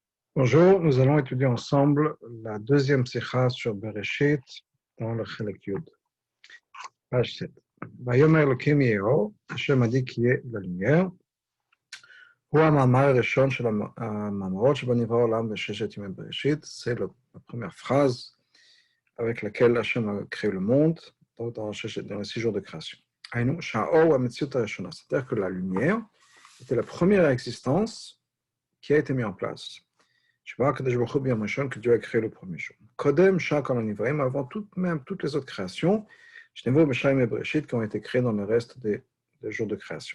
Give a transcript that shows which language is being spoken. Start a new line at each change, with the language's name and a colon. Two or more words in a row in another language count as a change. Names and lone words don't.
French: Bonjour, nous allons étudier ensemble la deuxième sikha sur Bereshit dans le
Hebrew: חלק י,
French: page 7.
Hebrew: ויאמר אלוקים יהי,
French: Hashem a dit qu'il y ait de la lumière.
Hebrew: הוא המאמר הראשון של המאמרות שבו נברא העולם בששת ימי בראשית.
French: C'est la première phrase avec laquelle Hashem a créé le monde dans les 6 jours de création.
Hebrew: הינו שהאור המציאות הראשונה,
French: c'est-à-dire que la lumière était la première existence qui a été mise en place. Je vois que Dieu a créé le premier jour. Kodem, avant toutes les autres créations, qui ont été créées dans le reste des jours de création.